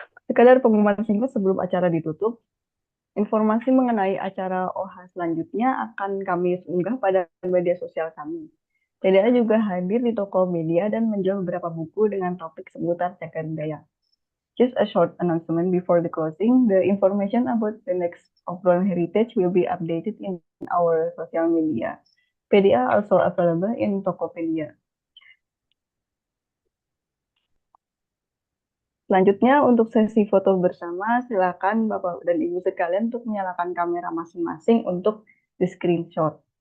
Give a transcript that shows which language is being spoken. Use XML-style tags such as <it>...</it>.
<id>Sekadar pengumuman singkat sebelum acara ditutup. Informasi mengenai acara OHA selanjutnya akan kami unggah pada media sosial kami. PDA juga hadir di toko media dan menjual beberapa buku dengan topik seputar cagar budaya.</id> <en>Just a short announcement before the closing. The information about the next Obrolan Heritage will be updated in our social media. PDA also available in Tokopedia.</en> <id>Selanjutnya untuk sesi foto bersama, silakan Bapak dan Ibu sekalian untuk menyalakan kamera masing-masing untuk di screenshot.</id>